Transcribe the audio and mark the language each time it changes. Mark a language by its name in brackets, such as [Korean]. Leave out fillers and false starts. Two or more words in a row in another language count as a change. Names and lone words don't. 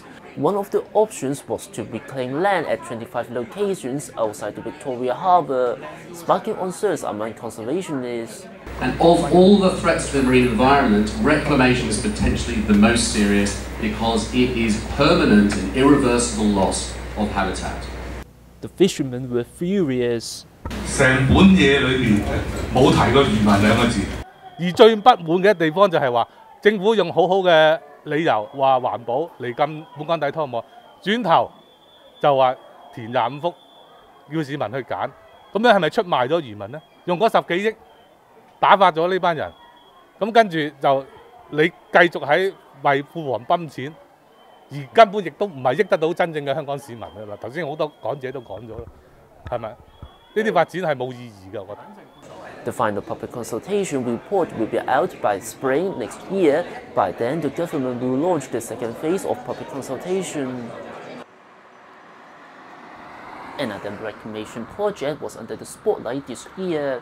[English] One of the options was to reclaim land at 25 locations outside the Victoria Harbour, sparking concerns among conservationists. And of all the threats to the marine environment, reclamation is potentially the most serious because it is permanent and irreversible loss of habitat. The fishermen were furious. [Cantonese] 成本嘢裏面冇提過移民兩個字。而最不滿嘅地方就係話，政府用好好嘅理由話環保嚟禁本港底拖網，轉頭就話填25幅，要市民去揀。咁樣係咪出賣咗漁民呢？用嗰10幾億打發咗呢班人，咁跟住就你繼續喺為庫房泵錢，而根本亦都唔係益得到真正嘅香港市民㗎啦。頭先好多講者都講咗啦，係咪？呢啲發展係冇意義㗎，我覺得。 [English] The final public consultation report will be out by spring next year. By then, the government will launch the second phase of public consultation. Another reclamation project was under the spotlight this year.